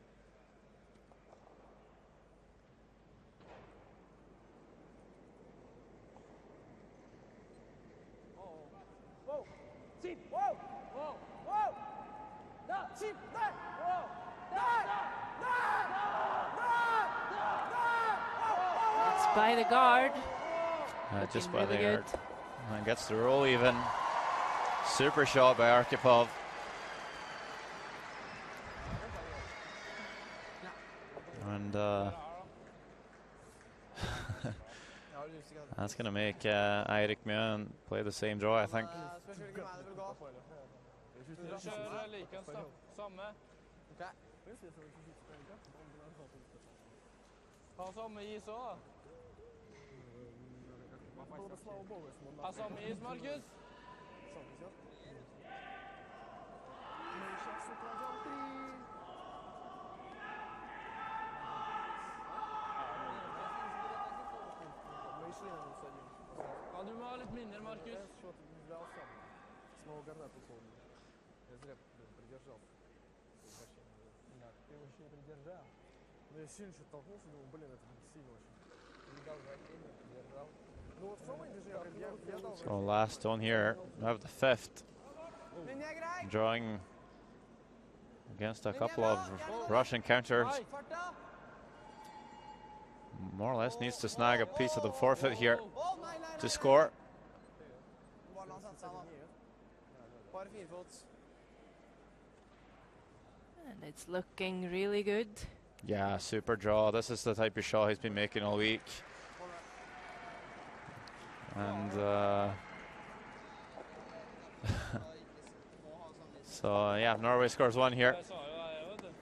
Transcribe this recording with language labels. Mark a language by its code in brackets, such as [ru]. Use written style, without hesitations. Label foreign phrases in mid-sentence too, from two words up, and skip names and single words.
[ru] Воу! Сип! Воу! Воу! Воу! Да! Сип! Дай! Воу! Дай! Дай! Дай! Дай! [en] It's by the guard. Just Looking by the really yard. good. And gets the roll even. Super shot by Arkhipov. And that's going to make Eirik Mjøen play the same draw, I think. [no] Spørs hvilken vei det vil gå. Du kjører likens da. Samme. Ok. [ru] В принципе, если он чуть-чуть ставит гард, то он бы нажал просто. [no] Ha samme is òg, da. [ru] Было бы, слава богу, если бы он [no] Ha [ru] нажал. [no] samme is, Markus. [ru] Сам везет. Мы сейчас укладем 3. Мы и шли на минус 1. [no] Ja, du må ha litt mindre, Markus. [ru] Я счет не взял сам. Снова гарда ушел. Я зря придержался. Да, ты его еще и придержал. Ну я сильно что-то толкнулся, думал, блин, это сильно очень. Не дал вращения, придержал. Ну вот в самом движении я дал [en] So last stone here, we have the fifth, [no] Linje er grei! [en] drawing against a couple of Russian counters. [no] Farta! [en] More or less needs to snag a piece of the forfeit here [no] Å, nei, nei, nei, [en] to [no] nei. [en] score. [no] Bare la han sette seg, da. Bare firefots. [en] And it's looking really good. Yeah, super draw. This is the type of shot he's been making all week. And so yeah, Norway scores 1 here. [no] Jeg sa jo det, vet du.